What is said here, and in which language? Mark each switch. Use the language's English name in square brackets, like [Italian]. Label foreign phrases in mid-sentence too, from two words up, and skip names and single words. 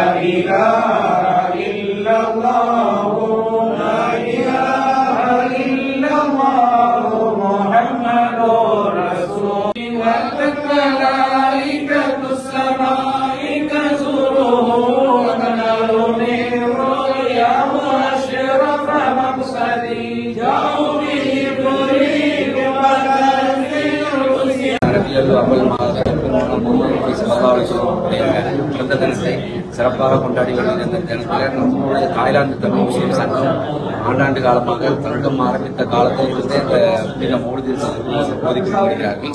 [Arabic] إله إلا الله لا إله إلا الله محمد رسول والملائكة السماء تزوره ونار من رؤياه أشرف مقصدي جاءوا به بريد وتنزيل [Tamil] பிறந்த தினத்தை சிறப்பாக கொண்டாடி வருகிற இந்த தினத்தில் நம்மளுடைய தாய்லாந்து தமிழ் முஸ்லீம் சங்கம் ஆண்டாண்டு காலமாக தங்கம் ஆரம்பித்த காலத்தில் இருந்தே இந்த மௌலிது போதித்து வருகிறார்கள்.